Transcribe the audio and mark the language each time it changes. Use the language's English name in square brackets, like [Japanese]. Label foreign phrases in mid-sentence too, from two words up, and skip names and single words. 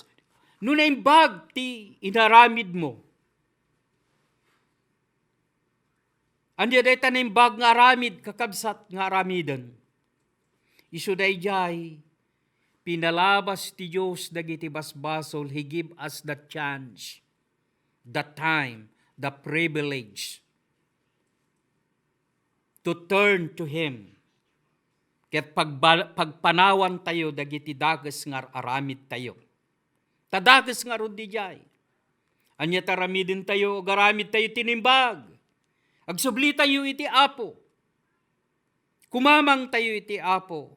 [Iloko] No naimbag ti inaramid mo. Andi dayta naimbag nga aramid kakabsat nga aramidan. Isu dayjay pinalabas ti Dios dagiti basbasol, [English] He give us the chance, the time, the privilege to turn to Him. [Iloko] Ket pagpanawan tayo dagiti dages nga aramid tayo. Tadages nga rod dijay. Anya taramidin tayo, garamid tayo tinimbag. Agsubli tayo iti Apo. Kumamang tayo iti Apo.